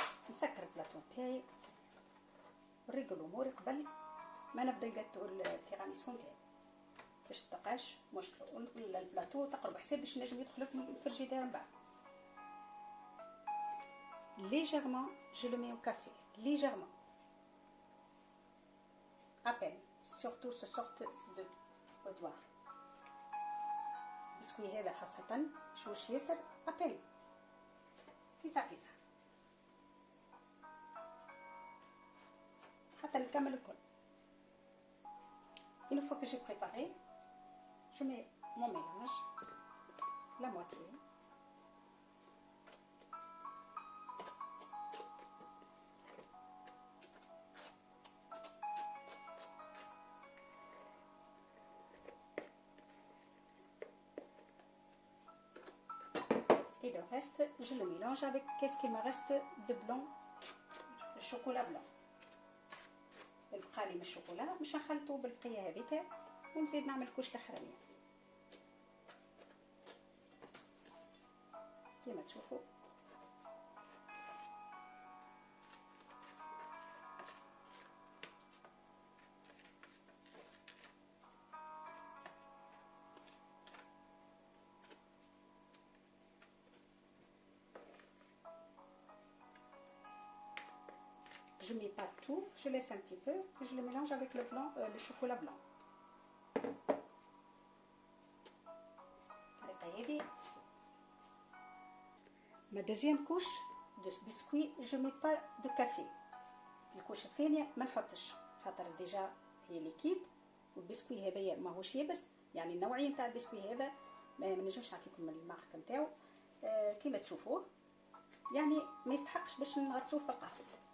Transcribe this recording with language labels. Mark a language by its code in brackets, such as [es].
[ar] نسكر البلاطو تاعي ونريق الامور قبل ما نبدا الجاتو التيراميسو نتاعي باش تبقاش مشكل. البلاطو تقرب حساب باش نجم يدخل لكم الفريجيدير من بعد. [fr] Légèrement, je le mets au café. Légèrement. À peine. Surtout ce sorte de boudoir. [ar] بسكوي هذا خاصة شوش ياسر [fr] à peine. [ar] فيسا فيسا. حتى نكمل الكل. [fr] Une fois que j'ai préparé, je mets mon mélange, la moitié. Et le reste, je le mélange avec qu'est-ce qu'il me reste de blanc, le chocolat blanc. [ar] بقى لي من الشوكولا مش نخلطو بالبقيه هذيك ونزيد نعمل كوش الحراميه كيما تشوفوا. [fr] Je ne mets pas tout, je laisse un petit peu, et je le mélange avec le blanc, le chocolat blanc. Ma deuxième couche de biscuit, je ne mets pas de café. [ar] الكوش الثانية ما نحطش خاطر ديجا هي ليكيد والبسكوي هذايا ماهوش يابس، يعني النوعية نتاع البسكوي هذا ما نجمش نعطيكم المارك نتاعو كيما تشوفوه، يعني ما يستحقش باش نغطسوه في القهوة.